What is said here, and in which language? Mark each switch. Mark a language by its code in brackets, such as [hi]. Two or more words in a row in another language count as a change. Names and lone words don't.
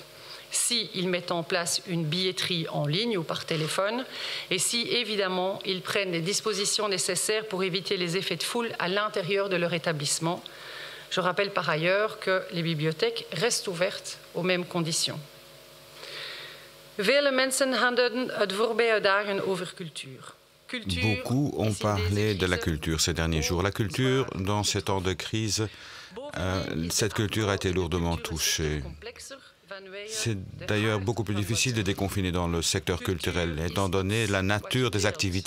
[fr] S'ils mettent en place une billetterie en ligne ou par téléphone, et si, évidemment, ils prennent les dispositions nécessaires pour éviter les effets de foule à l'intérieur de leur établissement. Je rappelle par ailleurs que les bibliothèques restent ouvertes aux mêmes conditions. [nl] Vele mensen hadden het voorbije dagen over cultuur. [fr] Beaucoup ont parlé de la culture ces derniers jours. La culture, dans ces temps de crise, cette culture a été lourdement touchée. C'est d'ailleurs beaucoup plus difficile de déconfiner dans le secteur culturel, étant donné la nature des activités.